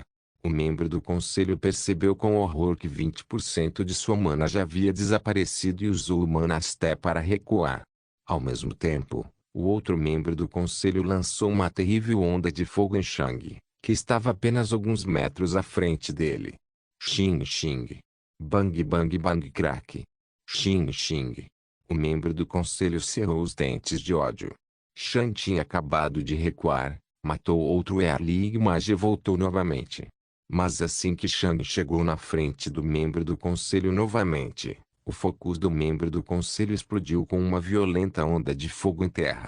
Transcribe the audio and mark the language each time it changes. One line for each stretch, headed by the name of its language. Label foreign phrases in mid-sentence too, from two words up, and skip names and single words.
Portuguese: O membro do conselho percebeu com horror que 20% de sua mana já havia desaparecido e usou o Mana Step para recuar. Ao mesmo tempo, o outro membro do conselho lançou uma terrível onda de fogo em Shang, que estava apenas alguns metros à frente dele. Xing xing. Bang bang bang crack. Xing xing. O membro do conselho cerrou os dentes de ódio. Shang tinha acabado de recuar, matou outro Early Mage e voltou novamente. Mas assim que Shang chegou na frente do membro do conselho novamente, o focus do membro do conselho explodiu com uma violenta onda de fogo em terra.